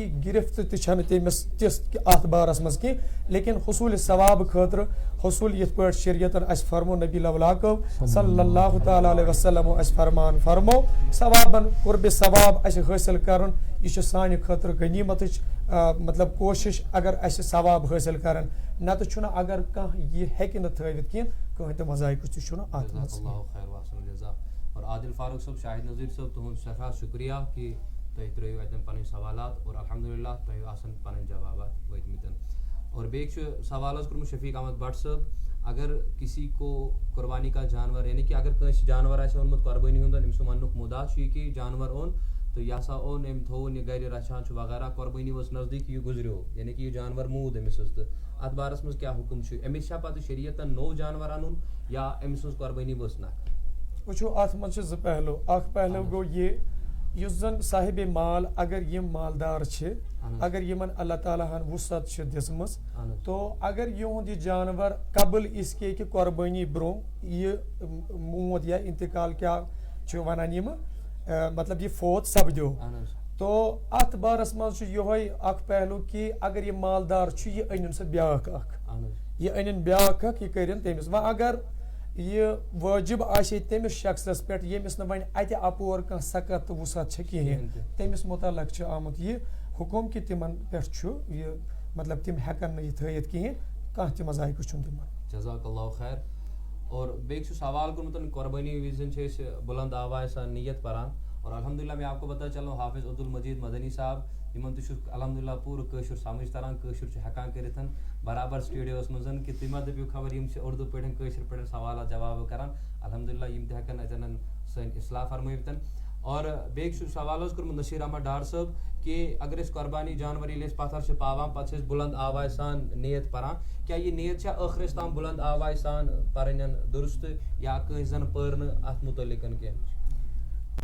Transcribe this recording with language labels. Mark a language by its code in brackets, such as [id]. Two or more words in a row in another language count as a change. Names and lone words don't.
[ks] گرفت تہِ چھنہٕ تٔمِس تِژھ اتھ بارس منٛز کینٛہہ, لیکن حصوٗلِ ثواب خٲطرٕ حصوٗل یِتھ پٲٹھۍ شریعتن اَسہِ فرمو نبی لولاکو [ar] صلی اللہ تعالیٰ علیہ وسلمو [ks] اَسہِ فرمان فرمو ثوابن قربِ ثواب اَسہِ حٲصِل کرُن یہِ چھُ سانہِ خٲطرٕ غنیٖمتٕچ مطلب کوشش اگر اَسہِ ثواب حٲصِل کرن, نتہٕ چھُنہٕ اگر کانٛہہ یہِ ہیٚکہِ نہٕ تھٲوِتھ کینٛہہ کٕہٕنۍ تہِ مذاہقہٕ تہِ چھُنہٕ اتھ منٛز. اور عادل فاروق صٲب شاہد نظیر صٲب تُہُنٛد سٮ۪ٹھاہ شُکریہ کہ تُہۍ ترٛٲیِو اَتٮ۪ن پنٕنۍ سوالات اور الحمدللہ تۄہہِ آسن پنٕنۍ جوابات وٲتمٕتۍ. اور بیٚیہِ چھُ سوال حظ کوٚرمُت شفیق احمد بٹ صٲب, [ur] اگر کسی کو قربانی کا جانور یعنی کہ [ks] اگر کٲنٛسہِ جانور آسہِ اوٚنمُت قۄربٲنی ہُنٛد أمۍ سُنٛد وننُک مُدا چھُ یہِ کہ جانور اوٚن تہٕ یہِ ہسا اوٚن أمۍ تھووُن یہِ گرِ رچھان چھُ وغیرہ قۄربٲنی ؤژھ نزدیٖک یہِ گُزریو یعنی کہ یہِ جانور موٗد أمِس حظ, تہٕ اتھ بارس منٛز کیٛاہ حُکم چھُ, أمِس چھا پتہٕ شریعتن نوٚو جانور انُن یا أمۍ سٕنٛز قۄربٲنی ؤژھ نکھ؟ وٕچھو اتھ منٛز چھِ 2 پہلو. اکھ پہلو گوٚو یہِ یُس زن صاحبِ مال اگر یِم مالدار چھِ اگر یِمن اللہ تعالیٰ ہن وُسعت چھِ دِژمٕژ تو اگر یِہُنٛد یہِ جانور [ur] قبل اس کے کہ [ks] قۄربٲنی برونٛہہ یہِ موٗد یا انتقال کیٛاہ چھِ ونان یِمہٕ مطلب یہ فوت سپدیو اہن حظ تو ات بارس مز یہ اخ پہلو کہ اگر یہ مالدار یہ أنِن سہ بیاکھ اخ اہن حظ یہ أنِن بیاکھ اخ یہ کرن تٔمِس وۄنۍ اگر یہ واجب آسہِ تٔمِس شخصس پٮ۪ٹھ ییٚمِس نہٕ وۄنۍ اَتہِ اپور کانٛہہ سکت تہٕ وُسعت چھِ کِہیٖنۍ تٔمِس متعلق چھُ آمُت یہ حکم کہ تِمن پٮ۪ٹھ چھُ یہ مطلب تِم ہٮ۪کن نہٕ یہِ تھٲیِتھ کِہیٖنۍ کانٛہہ تہِ مذاہقہٕ چھُنہٕ تِمن [ar] جزاک اللہ خیر [ks] اور بیٚیہِ چھُ سوال کوٚرمُت قۄربٲنی وِزِ چھِ أسۍ بُلند آواز سان نیت پران اور الحمدللہ [ur] میں آپ کو بتا چلو [ks] حافظ عبدالمجید مدنی صاحب یِمن تہِ چھُ الحمدللہ پوٗرٕ کٲشُر سمجھ تران کٲشُر چھِ ہٮ۪کان کٔرِتھ برابر سٹوڈیوس منٛز کہ تُہۍ ما دٔپِو خبر یِم چھِ اردوٗ پٲٹھۍ کٲشِر پٲٹھۍ سوالات جواب کران الحمدللہ یِم تہِ ہٮ۪کن اَتٮ۪ن سٲنۍ اصلاح فرمٲوِتھ اور بیٚیہِ چھُ سوال حظ کوٚرمُت نصیٖر احمد ڈار صٲب کہ اگر أسۍ قۄربانی جانور ییٚلہِ أسۍ پتھر چھِ پاوان پتہٕ چھِ أسۍ بُلند آواز سان نیت پران کیٛاہ یہِ نیت چھا ٲخرس تام بُلند آواز سان پرٕنۍ درست یا کٲنٛسہِ زن پٔر نہٕ اتھ متعلق کینٛہہ